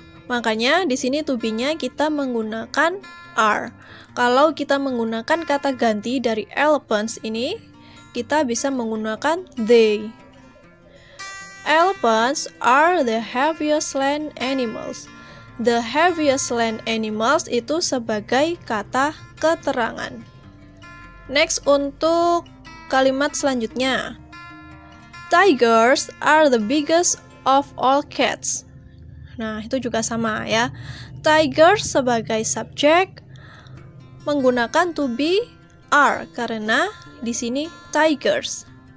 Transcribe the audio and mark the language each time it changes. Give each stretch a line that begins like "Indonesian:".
Indonesian: Makanya di sini to be-nya kita menggunakan are. Kalau kita menggunakan kata ganti dari elephants ini, kita bisa menggunakan they.
English: Elephants are the heaviest land animals. The heaviest land animals
Indonesian: itu sebagai kata keterangan.
English: Next,
Indonesian: untuk kalimat selanjutnya.
English: Tigers are the biggest of all cats.
Indonesian: Nah, itu juga sama ya. Tigers sebagai subjek menggunakan to be are karena di sini tigers.